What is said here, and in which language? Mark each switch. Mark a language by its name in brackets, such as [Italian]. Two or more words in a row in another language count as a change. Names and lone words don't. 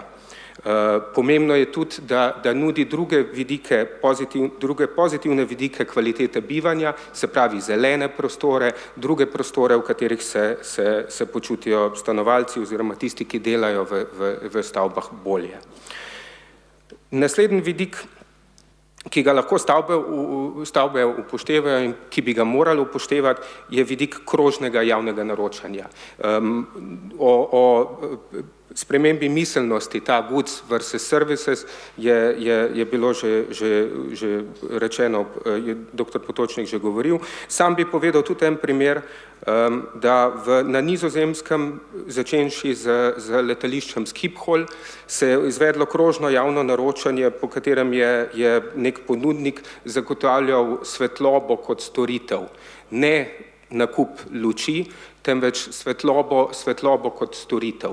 [Slovenian] Pomembno je tudi, da nudi druge pozitivne vidike kvalitete bivanja, se pravi zelene prostore, druge prostore, v katerih se počutijo stanovalci oziroma tisti, ki delajo v stavbah bolje. Naslednji vidik, ki ga lahko stavbe upoštevajo in ki bi ga morali upoštevati, je vidik krožnega javnega naročanja. O spremembi miselnosti, ta [English] goods versus services, [Slovenian] je bilo že rečeno, je dr. Potočnik že govoril. Sam bi povedal tudi en primer, da na Nizozemskem, začenši z letališčem Schiphol, se je izvedlo krožno javno naročanje, po katerem je nek ponudnik zagotavljal svetlobo kot storitev, ne nakup luči, temveč svetlobo kot storitev.